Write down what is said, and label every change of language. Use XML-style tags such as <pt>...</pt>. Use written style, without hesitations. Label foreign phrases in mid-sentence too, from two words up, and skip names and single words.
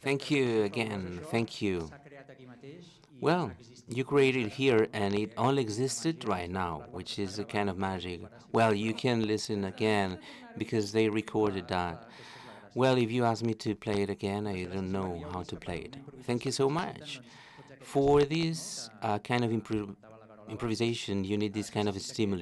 <en>Thank you</en> <ca>intervenció, però</ca> <en>again.</en> <ca>això</ca> <en>Thank you.</en> <ca>s'ha creat aquí mateix i</ca> <en>Well,</en> <ca>existeix</ca> <en>you created here and it only existed right now, which is a kind of magic. Well, you can listen again because they recorded that. Well, if you ask me to play it again, I don't know how to play it. Thank you so much. For this kind of improvisation, you need this kind of stimuli.</en>